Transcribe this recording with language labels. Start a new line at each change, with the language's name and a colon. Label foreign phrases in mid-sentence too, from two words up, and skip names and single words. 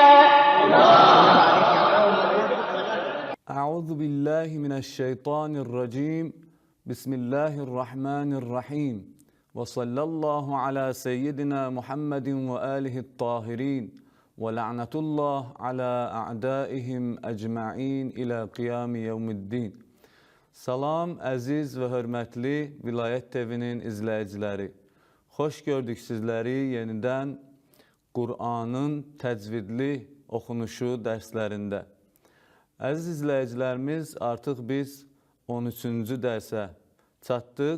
Arabic: أعوذ بالله من الشيطان الرجيم بسم الله الرحمن الرحيم وصلى الله على سيدنا محمد وآله الطاهرين ولعنة الله على أعدائهم أجمعين إلى قيام يوم الدين.
Azerbaijani: Salam, əziz və hörmətli Vilayət TV-nin izləyiciləri. Xoş gördük sizləri yenidən Qur'anın təcvidli oxunuşu dərslərində. Əziz izləyicilərimiz, artıq biz 13-cü dərsə çatdıq.